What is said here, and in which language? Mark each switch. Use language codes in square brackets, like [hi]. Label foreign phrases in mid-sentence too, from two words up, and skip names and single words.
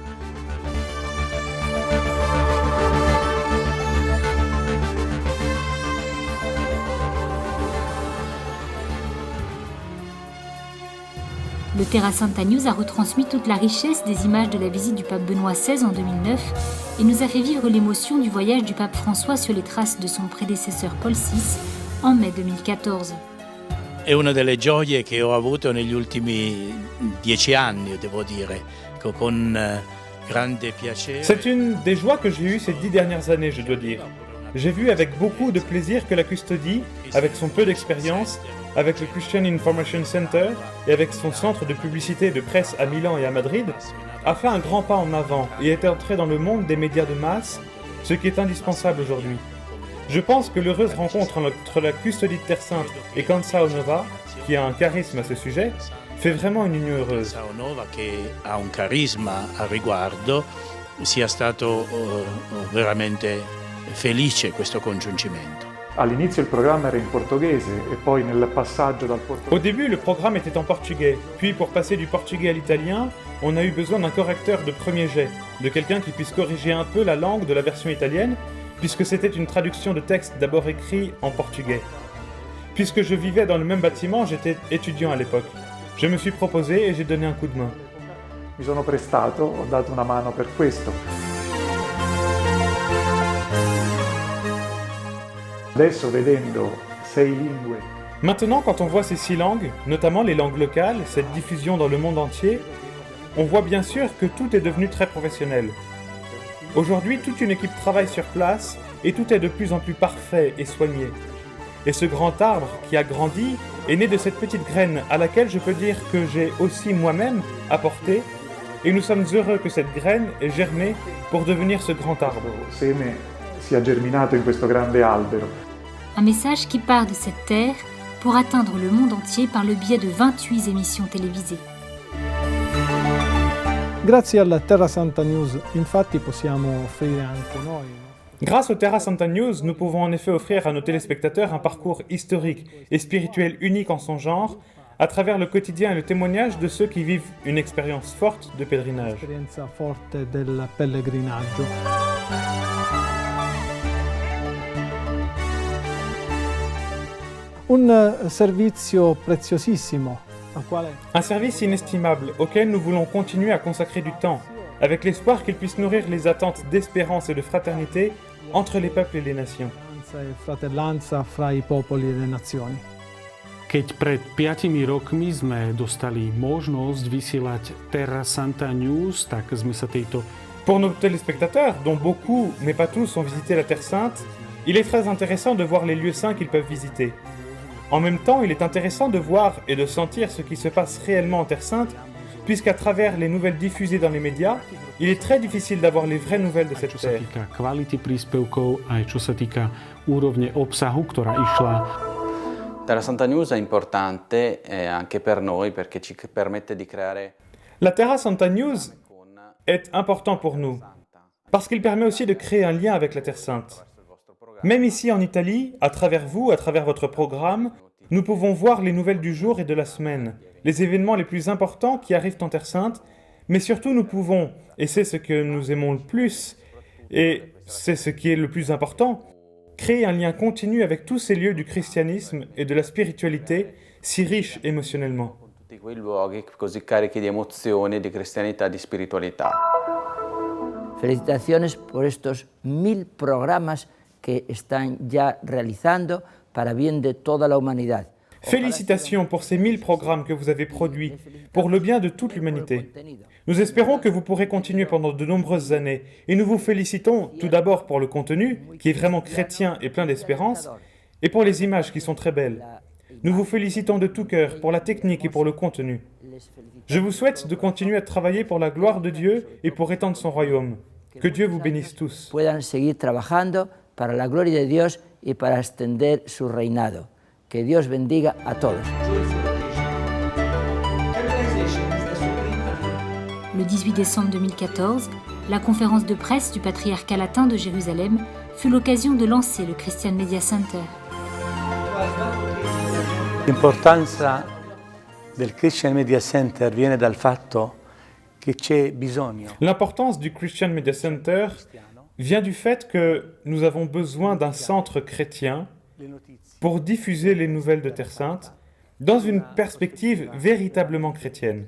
[fr] Le Terra Santa News a retransmis toute la richesse des images de la visite du pape Benoît XVI en 2009 et nous a fait vivre l'émotion du voyage du pape François sur les traces de son prédécesseur Paul VI en mai 2014. [it] È una delle gioie che ho avuto negli ultimi 10 anni, devo dire, con grande piacere. [fr] C'est une des joies que j'ai eues ces 10 dernières années, je dois dire. J'ai vu avec beaucoup de plaisir que la Custodie, avec son peu d'expérience, avec le Christian Information Center et avec son centre de publicité et de presse à Milan et à Madrid, a fait un grand pas en avant et est entré dans le monde des médias de masse, ce qui est indispensable aujourd'hui. Je pense que l'heureuse rencontre entre la Custodie de Terre Sainte et Canção Nova, qui a un charisme à ce sujet, fait vraiment une union heureuse. [it] Canção Nova, che ha un carisma a riguardo, sia stato veramente felice questo congiungimento. All'inizio il programma era in portoghese e poi nel passaggio dal portoghese. [fr] Au début, le programme était en portugais. Puis, pour passer du portugais à l'italien, on a eu besoin d'un correcteur de premier jet, de quelqu'un qui puisse corriger un peu la langue de la version italienne, puisque c'était une traduction de texte d'abord écrit en portugais. Puisque je vivais dans le même bâtiment, j'étais étudiant à l'époque. Je me suis proposé et j'ai donné un coup de main. [it] Mi sono prestato, ho dato una mano per questo. Adesso vedendo 6 lingue. [fr] Maintenant, quand on voit ces 6 langues, notamment les langues locales, cette diffusion dans le monde entier, on voit bien sûr que tout est devenu très professionnel. Aujourd'hui, toute une équipe travaille sur place et tout est de plus en plus parfait et soigné. Et ce grand arbre qui a grandi est né de cette petite graine à laquelle je peux dire que j'ai aussi moi-même apporté, et nous sommes heureux que cette graine ait germé pour devenir ce grand arbre. [it] Seme sia germinato in questo grande albero. [fr] Un message qui part de cette terre pour atteindre le monde entier par le biais de 28 émissions télévisées. [it] Grazie alla Terra Santa News, infatti, possiamo offrire anche noi. [fr] Grâce au Terra Santa News, nous pouvons en effet offrir à nos téléspectateurs un parcours historique et spirituel unique en son genre, à travers le quotidien et le témoignage de ceux qui vivent une expérience forte de pèlerinage. [it] Esperienza forte del pellegrinaggio. Un servizio preziosissimo al quale [fr] Un service inestimable auquel nous voulons continuer à consacrer du temps, avec l'espoir qu'il puisse nourrir les attentes d'espérance et de fraternité entre les peuples et les nations. [it] e fratellanza fra i popoli e le nazioni. [sk] Keď pred 5 rokmi sme dostali možnosť vysielať Terra Santa News, tak sme sa tejto [fr] Pour nos téléspectateurs, dont beaucoup, mais pas tous, ont visité la Terre Sainte, il est très intéressant de voir les lieux saints qu'ils peuvent visiter. En même temps, il est intéressant de voir et de sentir ce qui se passe réellement en Terre Sainte, puisqu'à travers les nouvelles diffusées dans les médias, il est très difficile d'avoir les vraies nouvelles de cette [sk] čo sa [fr] terre. [sk] týka kvality príspevkov, aj čo sa týka úrovne obsahu, ktorá išla. [it] Terra Santa News è importante anche per noi perché ci permette di creare [fr] La Terra Santa News est important pour nous, parce qu'il permet aussi de créer un lien avec la Terre Sainte. Même ici en Italie, à travers vous, à travers votre programme, nous pouvons voir les nouvelles du jour et de la semaine, les événements les plus importants qui arrivent en Terre Sainte, mais surtout nous pouvons, et c'est ce que nous aimons le plus, et c'est ce qui est le plus important, créer un lien continu avec tous ces lieux du christianisme et de la spiritualité si riches émotionnellement. [it] tutti quei luoghi così carichi di emozioni, di cristianità, di spiritualità. [es] Felicitaciones por estos 1000 programas que están ya realizando para bien de toda la humanidad. [fr] Félicitations pour ces 1000 programmes que vous avez produits pour le bien de toute l'humanité. Nous espérons que vous pourrez continuer pendant de nombreuses années et nous vous félicitons tout d'abord pour le contenu, qui est vraiment chrétien et plein d'espérance, et pour les images qui sont très belles. Nous vous félicitons de tout cœur pour la technique et pour le contenu. Je vous souhaite de continuer à travailler pour la gloire de Dieu et pour étendre son royaume. Que Dieu vous bénisse tous. [es] Puedan seguir trabajando para la gloria de Dios y para extender su reinado. Que Dios bendiga a todos. [fr] Le 18 décembre 2014, la conférence de presse du patriarcat latin de Jérusalem fut l'occasion de lancer le Christian Media Center. [it] L'importanza del Christian Media Center viene dal fatto che c'è bisogno. [fr] L'importance du Christian Media Center vient du fait que nous avons besoin d'un centre chrétien pour diffuser les nouvelles de Terre Sainte dans une perspective véritablement chrétienne.